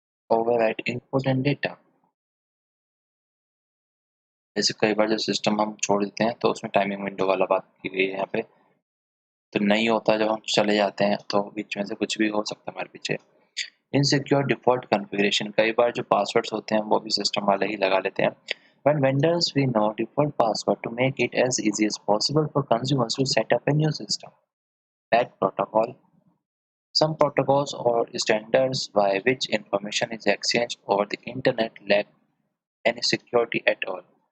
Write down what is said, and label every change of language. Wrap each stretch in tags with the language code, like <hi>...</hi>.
<en>overwrite input and data।</en> <hi>जैसे कई बार जो सिस्टम हम छोड़ देते हैं तो उसमें टाइमिंग विंडो वाला बात की गई है यहाँ पे। तो नहीं होता, जब हम चले जाते हैं तो बीच में से कुछ भी हो सकता है हमारे पीछे। इनसिक्योर डिफ़ॉल्ट कॉन्फ़िगरेशन, कई बार जो पासवर्ड्स होते हैं वो भी सिस्टम वाले ही लगा लेते हैं।</hi> <en>But vendors we know default password to make it as easy as possible for consumers to set up a new system. That protocol. Some protocols or standards by which information is exchanged over the internet lack any security at all.</en>